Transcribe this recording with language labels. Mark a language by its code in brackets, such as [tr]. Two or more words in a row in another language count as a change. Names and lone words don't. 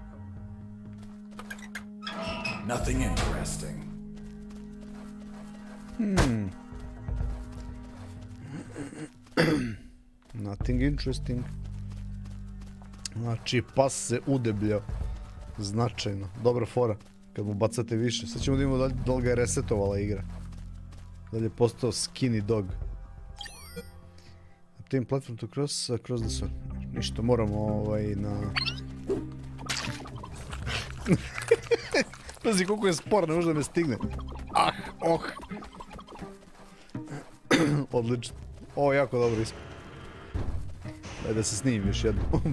[en] Nothing interesting. Nothing interesting. [sr] Znači, pas se udebljao. Značajno. Dobra fora. Kad mu bacate više. Sad ćemo da imamo da li ga je resetovala igra. Da li je postao [en] skinny dog. Obtain platform to cross the sword. [sr] Ništa, moramo na... Pazi koliko je spor, ne može da me stigne. Odlično. Ovo je jako dobro ispod. Daj da se snimim još jednom.